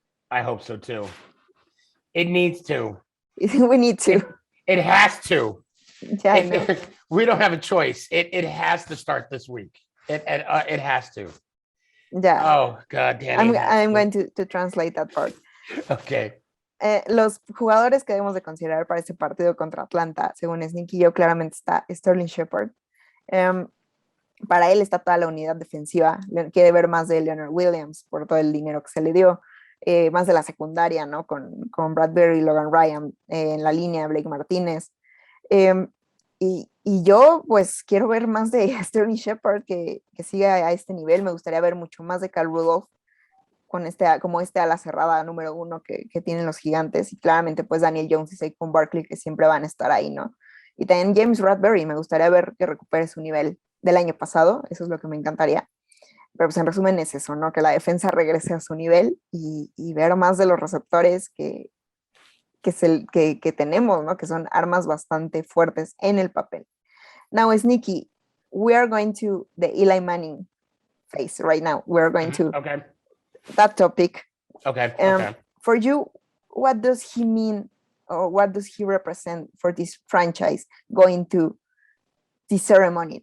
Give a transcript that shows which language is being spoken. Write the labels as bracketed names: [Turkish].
[English] I hope so too. It needs to. We need to. It has to. Yeah, I know. We don't have a choice. It has to start this week. It has to. Yeah. Oh, God damn. I'm going to translate that part. Okay. [Spanish] Los jugadores que debemos de considerar para este partido contra Atlanta, según Sneaky y yo, claramente está Sterling Shepard. Para él está toda la unidad defensiva. Quiere ver más de Leonard Williams por todo el dinero que se le dio. Más de la secundaria, ¿no? Con Bradbury, Logan Ryan en la línea, Blake Martínez. Y yo, pues, quiero ver más de Sterling Shepard que siga a este nivel. Me gustaría ver mucho más de Kyle Rudolph como ala cerrada número 1 que tienen los Gigantes, y claramente pues Daniel Jones y Saquon Barkley, que siempre van a estar ahí, ¿no? Y también James Bradbury, me gustaría ver que recupere su nivel del año pasado, eso es lo que me encantaría. Pero pues en resumen es eso, ¿no? Que la defensa regrese a su nivel y ver más de los receptores que tenemos, ¿no? Que son armas bastante fuertes en el papel. [English] Now, Sneaky, we are going to the Eli Manning phase right now. We're going to Okay. that topic. Okay. For you, what does he mean or what does he represent for this franchise going to the ceremony?